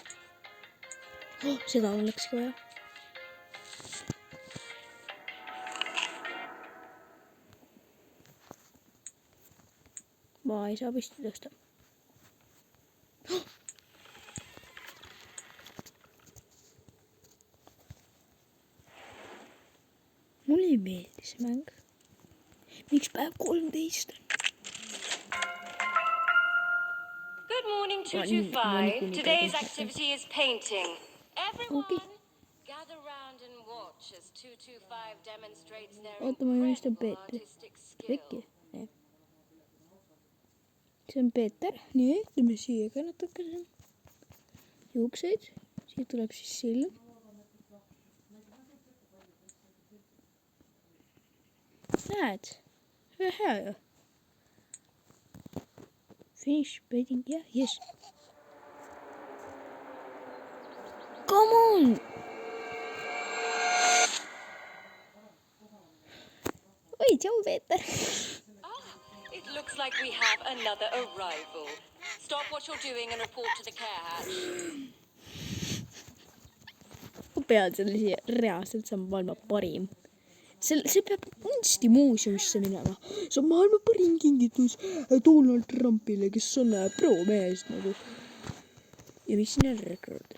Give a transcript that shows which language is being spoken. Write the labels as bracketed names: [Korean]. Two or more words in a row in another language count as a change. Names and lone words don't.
[Estonian] Seda olekski vaja. Ma ei saa püsti tõsta. Mulle ei meeldi see mäng. Miks päev 13 on? [English] Good morning, Well, 225. Today's okay. activity is painting. Everyone, Okay. gather round and watch as 225 demonstrates their [Estonian] Oota, ma joonistan [English] incredible [Estonian] Peetri. [English] artistic [Estonian] Pekki. [English] skill. [Estonian] See on Peeter. Nii, teeme siia ka natuke juukseid. Siia tuleb siis silm. Näed? Hea ju. [English] Finish painting, yeah, yes. Come on! [Estonian] Oi, tšau, Peeter. [English] It looks like we have another arrival. Stop what you're doing and report to the care hatch. [Estonian] Ma pean selle siia, reaalselt see on maailma parim. See peab kunstimuuseumisse minema. See on maailma parim kingitus Donald Trumpile, kes on pro-mees nagu. Ja mis siin on rekord?